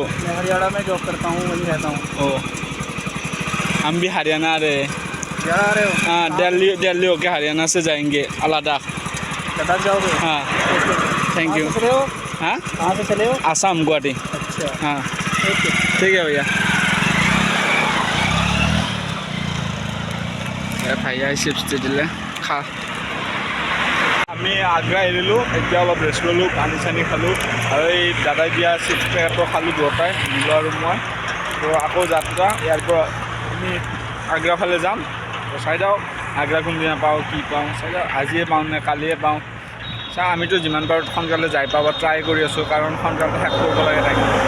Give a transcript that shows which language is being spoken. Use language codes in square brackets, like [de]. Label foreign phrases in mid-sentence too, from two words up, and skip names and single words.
[hi] मैं हरियाणा में जॉब करता हूँ वहीं रहता हूँ ओ हम भी हरियाणा आ रहे हैं क्या आ रहे हो हाँ दिल्ली होके हरियाणा से जाएंगे लद्दाख लद्दाख जाओगे हाँ [en] thank you [hi] कहाँ से चले हो हाँ कहाँ से चले हो आसाम गुवाहाटी अच्छा हाँ ओके ठीक है भैया [as] ভাইয়াই চিপছ দি দিলে খা আমি আগ্ৰা এৰিলোঁ এতিয়া অলপ ৰেষ্ট ল'লোঁ পানী চানী খালোঁ আৰু এই দাদাই দিয়া চিপছ পেকেটটো খালোঁ দুয়োটাই নীল আৰু মই তো আকৌ যাত্ৰা ইয়াৰ পৰা আমি আগ্ৰা ফালে যাম তো চাই যাওঁ আগ্ৰা কোনদিনা পাওঁ কি পাওঁ চাই যাওঁ আজিয়ে পাওঁ নে কালিয়ে পাওঁ চা আমিতো যিমান পাৰোঁ সোনকালে যাই পাব ট্ৰাই কৰি আছোঁ কাৰণ সোনকালে শেষ কৰিব লাগে তাকে